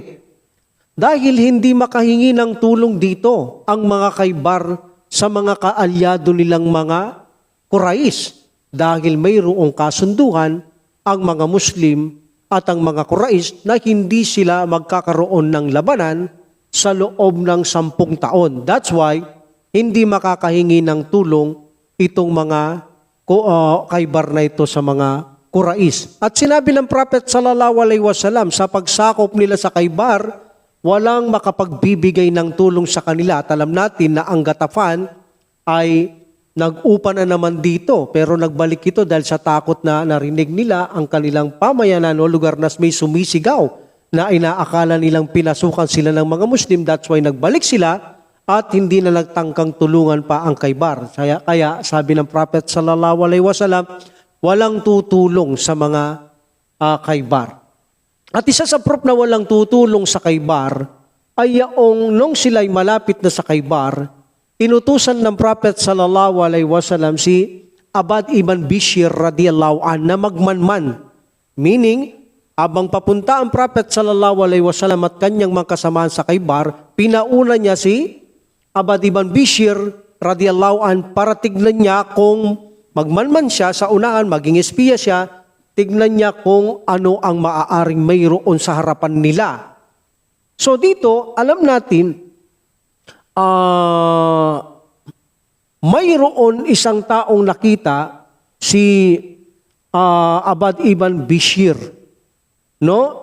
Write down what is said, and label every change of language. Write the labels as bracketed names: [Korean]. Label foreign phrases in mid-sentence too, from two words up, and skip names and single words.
[Filipino] Dahil hindi makahingi ng tulong dito ang mga Khaybar sa mga kaalyado nilang mga Quraysh. Dahil mayroong kasunduan ang mga Muslim at ang mga Quraysh na hindi sila magkakaroon ng labanan sa loob ng 10 taon. [English] That's why [Filipino] hindi makakahingi ng tulong itong mga Khaybar na ito sa mga Quraysh. At sinabi ng Prophet [Arabic] صلى الله عليه وسلم [Filipino] sa pagsakop nila sa Khaybar, walang makapagbibigay ng tulong sa kanila. At alam natin na ang Ghatafan ay nag-upa na naman dito, pero nagbalik ito dahil sa takot na narinig nila ang kanilang pamayanan o lugar na may sumisigaw na inaakala nilang pinasukan sila ng mga Muslim. [English] That's why [Filipino] nagbalik sila at hindi na nagtangkang tulungan pa ang Khaybar. Kaya sabi ng Prophet [Arabic] صلى الله عليه وسلم, [Filipino] walang tutulong sa mga Khaybar. At isa sa proof na walang tutulong sa Khaybar ay yaong nung sila'y malapit na sa Khaybar, inutusan ng Prophet [Arabic] صلى الله عليه وسلم [Filipino] si Abad ibn Bishr [Arabic] رضي الله عن [Filipino] na magmanman. Meaning, abang papunta ang Prophet [Arabic] صلى الله عليه وسلم [Filipino] at kanyang mga kasamaan sa Khaybar, pinauna niya si Abad ibn Bishr [Arabic] رضي الله عن [Filipino] para tignan niya kung magmanman siya sa unahan, maging espiya siya, tignan niya kung ano ang maaaring mayroon sa harapan nila. So dito, alam natin, mayroon isang taong nakita si Abad ibn Bishr, no?